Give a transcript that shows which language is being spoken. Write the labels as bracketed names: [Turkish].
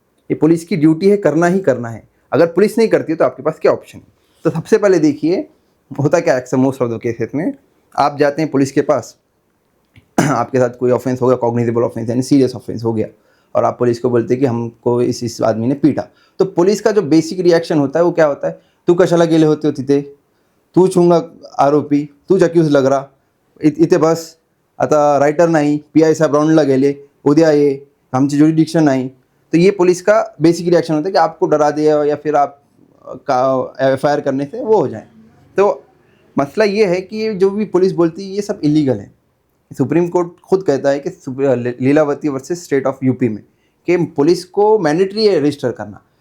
[Hindi] ये पुलिस की ड्यूटी है, करना ही करना है। अगर पुलिस नहीं करती है तो आपके पास क्या ऑप्शन है? तो सबसे पहले देखिए होता क्या है, मोस्ट ऑफ द केसेस में आप जाते हैं पुलिस के पास, आपके साथ कोई ऑफेंस हो गया, कॉग्निजेबल ऑफेंस यानी सीरियस ऑफेंस हो गया, और आप पुलिस को बोलते हैं कि हमको इस आदमी ने पीटा। तो पुलिस का जो बेसिक रिएक्शन होता है [Marathi] वो क्या होता है, तू कशाला गेले होते हो तिथे, तू छूंगा आरोपी, तूच अक्यूज लग रहा, इथे बस, आता रायटर नाही, PI साहेब राऊंडला गेले, उद्या ये आमची ज्युरिडिक्शन नाही। [Hindi] तो ये पुलिस का बेसिक रिएक्शन होता है कि आपको डरा दे या फिर आप का एफआईआर करने से वो हो जाए। तो मसला ये है कि ये जो भी पुलिस बोलती है ये सब इलीगल है। सुप्रीम कोर्ट खुद कहता है कि Lilavati versus state of UP में कि पुलिस को मैंडेटरी है रजिस्टर करना।